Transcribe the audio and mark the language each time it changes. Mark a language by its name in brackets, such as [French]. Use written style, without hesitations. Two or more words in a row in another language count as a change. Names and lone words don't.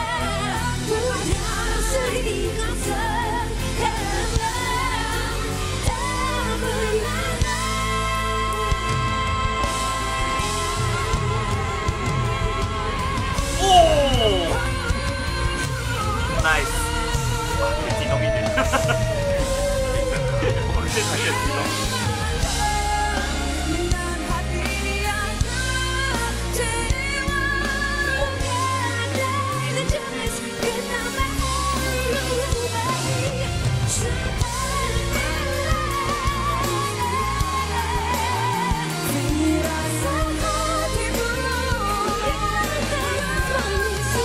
[Malay] Mudah sedikit sekarang tak bernada. [Chinese] Nice，哇，可以激动一点。我们现在越激动。 [Malay] Dengan hati yang kecewa, andai sejenis kenangan mengubah firasat hatimu yang terus membisu.